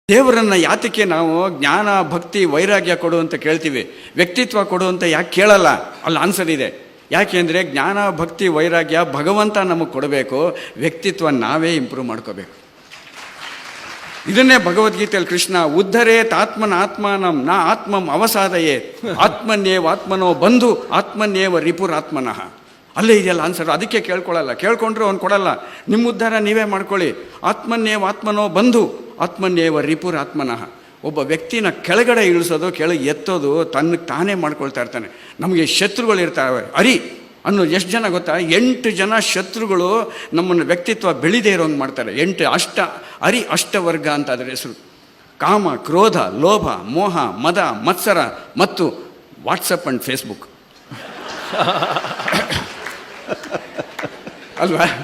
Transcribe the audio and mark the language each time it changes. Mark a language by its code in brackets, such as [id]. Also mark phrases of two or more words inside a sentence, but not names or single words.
[kn] ದೇವರನ್ನು ಯಾತಕ್ಕೆ ನಾವು ಜ್ಞಾನ ಭಕ್ತಿ ವೈರಾಗ್ಯ ಕೊಡು ಅಂತ ಕೇಳ್ತೀವಿ, ವ್ಯಕ್ತಿತ್ವ ಕೊಡು ಅಂತ ಯಾಕೆ ಕೇಳಲ್ಲ? ಅಲ್ಲಿ ಆನ್ಸರ್ ಇದೆ. ಯಾಕೆಂದರೆ ಜ್ಞಾನ ಭಕ್ತಿ ವೈರಾಗ್ಯ ಭಗವಂತ ನಮಗೆ ಕೊಡಬೇಕು, ವ್ಯಕ್ತಿತ್ವ ನಾವೇ ಇಂಪ್ರೂವ್ ಮಾಡ್ಕೋಬೇಕು. ಇದನ್ನೇ ಭಗವದ್ಗೀತೆಯಲ್ಲಿ ಕೃಷ್ಣ [sa] ಉದ್ಧರೇತ್ ಆತ್ಮನ ಆತ್ಮಾನಂ ನಾ ಆತ್ಮಂ ಅವಸಾದಯೇ ಆತ್ಮನ್ಯೇವ ಆತ್ಮನೋ ಬಂಧು ಆತ್ಮನ್ಯೇವ ರಿಪುರಾತ್ಮನಃ. [kn] ಅಲ್ಲೇ ಇದೆಯಲ್ಲ ಆನ್ಸರ್. ಅದಕ್ಕೆ ಕೇಳ್ಕೊಳ್ಳಲ್ಲ, ಕೇಳ್ಕೊಂಡ್ರೆ ಅವ್ನು ಕೊಡಲ್ಲ. ನಿಮ್ಮ ಉದ್ಧಾರ ನೀವೇ ಮಾಡ್ಕೊಳ್ಳಿ. [sa] ಆತ್ಮನ್ಯೇವ ಆತ್ಮನೋ ಬಂಧು ಆತ್ಮನ್ಯೇವ ರಿಪುರಾತ್ಮನಃ. [kn] ಒಬ್ಬ ವ್ಯಕ್ತಿನ ಕೆಳಗಡೆ ಇಳಿಸೋದು, ಕೆಳಗೆ ಎತ್ತೋದು ತನ್ನಕ್ಕೆ ತಾನೇ ಮಾಡ್ಕೊಳ್ತಾ ಇರ್ತಾನೆ. ನಮಗೆ ಶತ್ರುಗಳಿರ್ತಾವೆ. ಅರಿ ಅನ್ನೋ ಎಷ್ಟು ಜನ ಗೊತ್ತಾ? 8 ಜನ ಶತ್ರುಗಳು ನಮ್ಮನ್ನು ವ್ಯಕ್ತಿತ್ವ ಬೆಳಿದೇ ಇರೋಂಗೆ ಮಾಡ್ತಾರೆ. 8 ಅರಿ ಅಷ್ಟವರ್ಗ ಅಂತ ಅದರ ಹೆಸರು. ಕಾಮ, ಕ್ರೋಧ, ಲೋಭ, ಮೋಹ, ಮದ, ಮತ್ಸರ ಮತ್ತು ವಾಟ್ಸಪ್ ಆ್ಯಂಡ್ ಫೇಸ್ಬುಕ್ ಅಲ್ವಾ?